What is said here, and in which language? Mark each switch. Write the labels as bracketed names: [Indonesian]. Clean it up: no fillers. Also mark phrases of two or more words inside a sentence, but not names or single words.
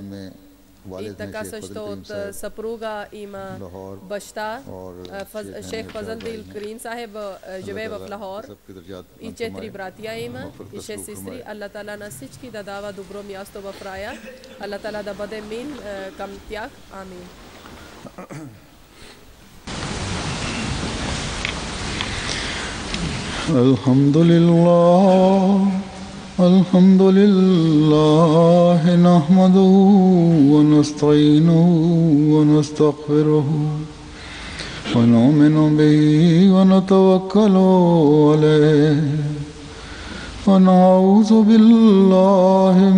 [Bulgarian] И така също от съпруга има баща, шейх Фазлдил Карим Сахеб живее в Лахор и 4 братя има и 6 сестри. Аллах Таала на всички да дава добро място в рая. Аллах Таала да бъде мил към тях. Амин. [Arabic] الحمد لله نحمده ونستعينه ونستغفره ونؤمن به ونتوكل عليه ونعوذ بالله